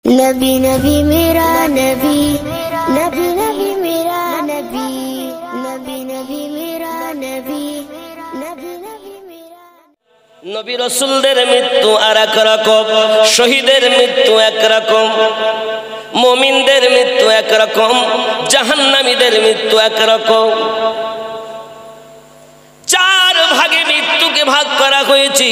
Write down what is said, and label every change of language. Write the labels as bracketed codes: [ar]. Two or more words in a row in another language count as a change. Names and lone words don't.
[hi] नबी नबी मेरा नबी, नबी नबी मेरा नबी, नबी नबी मेरा नबी, नबी नबी मेरा। [bn] নবী রাসূলদের মৃত্যু আর এক রকম, শহীদের মৃত্যু এক রকম, মুমিনদের মৃত্যু এক রকম, জাহান্নামীদের মৃত্যু এক রকম। চার ভাগে মৃত্যুকে ভাগ করা হয়েছে।